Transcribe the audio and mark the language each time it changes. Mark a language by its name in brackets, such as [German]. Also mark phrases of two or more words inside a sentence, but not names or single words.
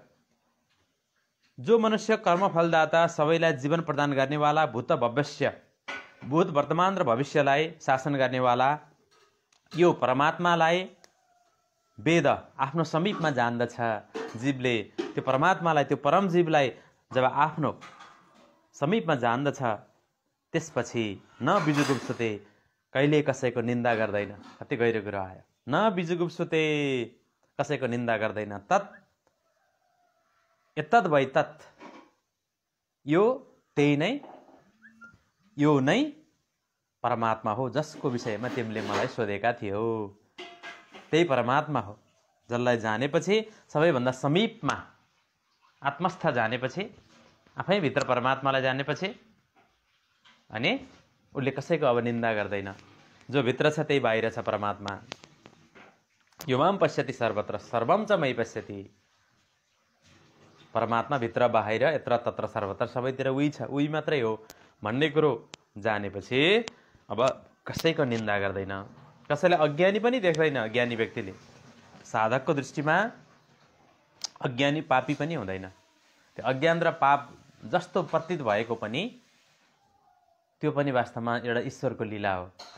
[Nepali] जो मनुष्य कर्मफलदाता, सबैलाई जीवन प्रदान गर्नेवाला, भूत भविष्य, भूत वर्तमान र भविष्यलाई शासन गर्नेवाला यो परमात्मालाई वेद आफ्नो समीपमा जान्दछ। जीवले त्यो परमात्मालाई, त्यो परम जीवलाई जब आफ्नो समीपमा जान्दछ, त्यसपछि [Sanskrit] न बिजुगुप्सुते, [Nepali] कहिले कसैको निन्दा गर्दैन। कति गहिरो कुरा आयो। [Sanskrit] न बिजुगुप्सुते, [Nepali] कसैको निन्दा गर्दैन। [Sanskrit] तत् एतद् वै तत्, [Nepali] यो त्यही नै, यो नै परमात्मा हो जसको विषयमा तिमीले मलाई सोधेका थियौ। त्यही परमात्मा हो जसलाई जानेपछि, सबैभन्दा समीपमा आत्मस्थ जानेपछि, आफै भित्र परमात्मालाई जानेपछि, अनि उसले कसैको अब निन्दा गर्दैन। जो भित्र छ त्यही बाहिर छ परमात्मा। [Sanskrit] यो माम पश्यति सर्वत्र सर्वम च मयि पश्यति। [Nepali] परमात्मा भित्र बाहिर, [Sanskrit] यत्र तत्र सर्वत्र, [Nepali] सबैतिर उही छ, उही मात्रै हो भन्ने कुरो जानेपछि अब कसैको निन्दा गर्दैन। कसैलाई अज्ञानी पनि देख्दैन। अज्ञानी व्यक्तिले साधकको दृष्टिमा अज्ञानी पापी पनि हुँदैन। त्यो अज्ञान र पाप जस्तो प्रतीत भएको पनि त्यो पनि वास्तवमा एउटा ईश्वरको लीला हो।